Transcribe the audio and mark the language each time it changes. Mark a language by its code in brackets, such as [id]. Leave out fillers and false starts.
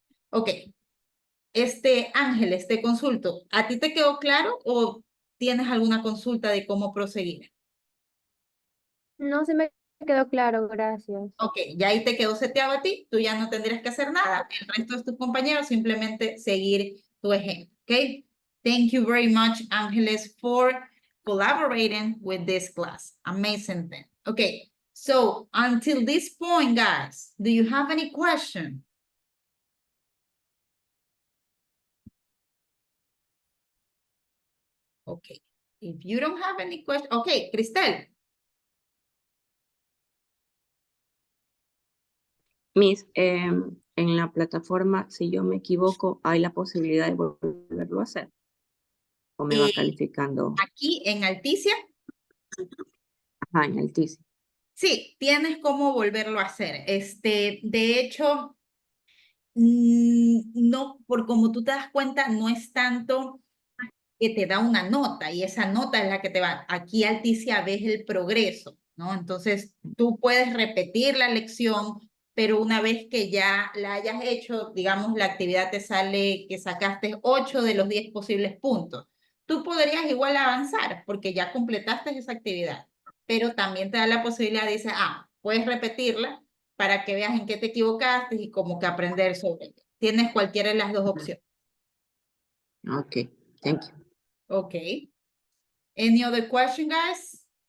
[es] Ok. Ángeles, te consulto. ¿A ti te quedó claro o tienes alguna consulta de cómo proseguir? No se me quedó claro, gracias. Ok, ya ahí te quedó seteado a ti, tú ya no tendrías que hacer nada, el resto de tus compañeros simplemente seguir tu ejemplo, ok? [en] Thank you very much, Ángeles, for collaborating with this class. Amazing thing. Okay, so until this point, guys, do you have any question? Okay, if you don't have any question, okay, Cristel. [es] Miss, en la plataforma, si yo me equivoco, hay la posibilidad de volverlo a hacer. ¿O me va calificando? Aquí en Alticia, Ajá, en Altice. sí, tienes cómo volverlo a hacer. De hecho, no, por como tú te das cuenta, no es tanto que te da una nota y esa nota es la que te va. Aquí Alticia ves el progreso, ¿no? Entonces tú puedes repetir la lección, pero una vez que ya la hayas hecho, digamos, la actividad te sale que sacaste 8 de los 10 posibles puntos. Tú podrías igual avanzar porque ya completaste esa actividad, pero también te da la posibilidad de decir, puedes repetirla para que veas en qué te equivocaste y como que aprender sobre ella. Tienes cualquiera de las dos opciones. [en] Ok, thank you. Okay. Any other question, guys?